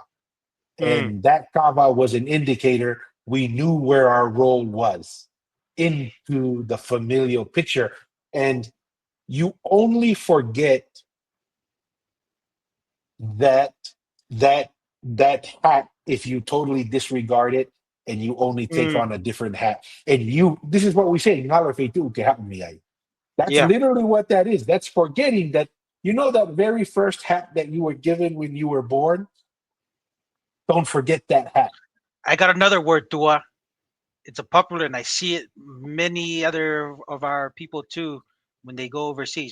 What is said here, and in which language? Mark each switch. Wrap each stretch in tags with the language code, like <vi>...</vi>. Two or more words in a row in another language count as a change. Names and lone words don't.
<en>And that kava was an indicator we knew where our role was into the familial picture. And you only forget that that hat if you totally disregard it and you only take on a different hat. And this is what we say,</en> <to>"Ngalo fei tu ke hapa mi ai."</to> <en>That's literally what that is. That's forgetting that, that very first hat that you were given when you were born. Don't forget that hat. I got another word, Tua. It's a popular, and I see it many other of our people too when they go overseas.</en>